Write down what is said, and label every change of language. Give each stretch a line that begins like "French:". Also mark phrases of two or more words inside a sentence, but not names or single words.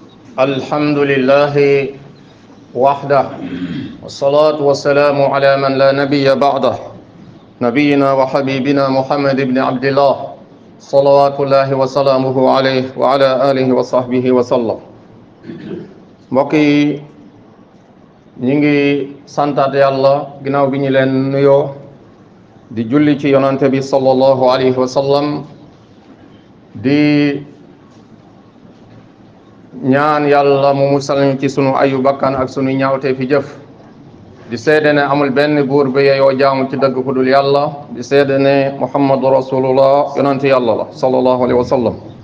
Arabic: الحمد لله وحده والصلاة والسلام على من لا نبي بعده نبينا وحبيبنا محمد بن عبد الله صلوات الله وسلامه عليه وعلى آله وصحبه وسلم
Wolof: mbokk yi ñi ngi santaat yàlla ginnaaw bi ñu leen nuyoo di julli ci yonante bi
Arabic: صلى الله عليه وسلم
Wolof: di ñaan yàlla mu musal ñu ci sunu ayu bakkan ak sunu ñaawte fi jëf di seede ne amul benn buur bi yeyoo jaamu ci dëgg ku dul yàlla di seede ne
Arabic: محمد رسول الله
Wolof: yonante yàlla la
Arabic: صلى الله عليه وسلم